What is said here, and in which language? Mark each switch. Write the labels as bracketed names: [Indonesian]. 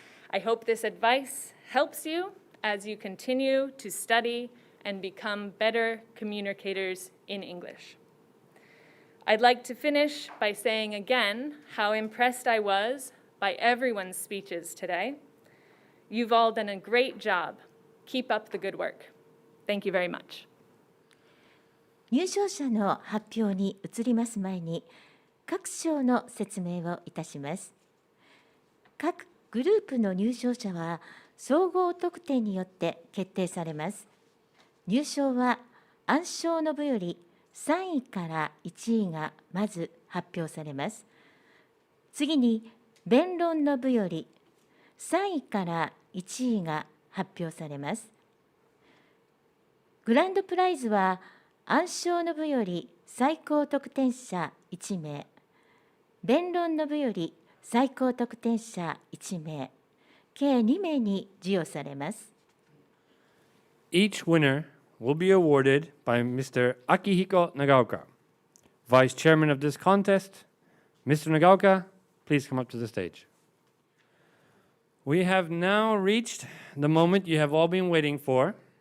[English] I hope this advice helps you as you continue to study and become better communicators in English. I'd like to finish by saying again how impressed I was by everyone's speeches today. You've all done a great job. Keep up the good work. Thank you very much. [Japanese] 入賞者の発表に移ります前に、各賞の説明をいたします。各グループの入賞者は総合得点によって決定されます。入賞は暗唱の部より3位から1位がまず発表されます。次に弁論の部より3位から1位が発表されます。グランドプライズは暗唱の部より最高得点者1名、弁論の部より最高得点者1名、計2名に授与されます。 [English] Each winner will be awarded by Mr. Akihiko Nagaoka, Vice Chairman of this contest. Mr. Nagaoka, please come up to the stage. We have now reached the moment you have all been waiting for.